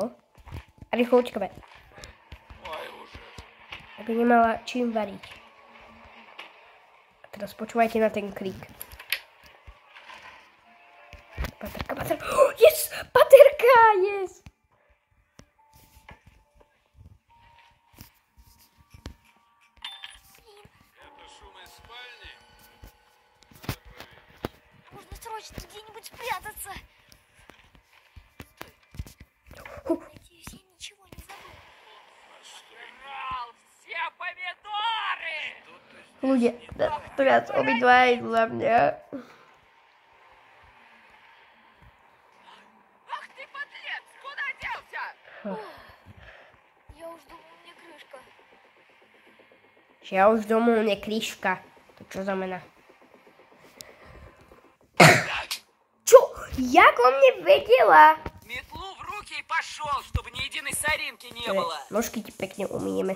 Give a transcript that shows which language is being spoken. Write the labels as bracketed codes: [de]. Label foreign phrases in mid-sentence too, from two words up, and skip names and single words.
[sk] A rýchlo utíkame. Aby nemala čím variť. A teraz počúvajte na ten krik. Baterka. [en] Oh, yes! [sk] Baterka! Yes! [ru] Это шум из спальни? Нужно срочно где-нибудь спрятаться. Надеюсь, я ничего не забыл. Жрал все помидоры! [sk] Ľudia, teraz obidva idú na mňa. [ru] Ах ты, подлец! Куда делся? Я уж думал, мне крышка. [sk] Že ja už domov nekliška. To čo znamená? Čo? Jak o mne vedela? [ru] Метлу в руки и пошел, чтобы ни единой соринки не было. [sk] Nožky ti pekne umyjeme.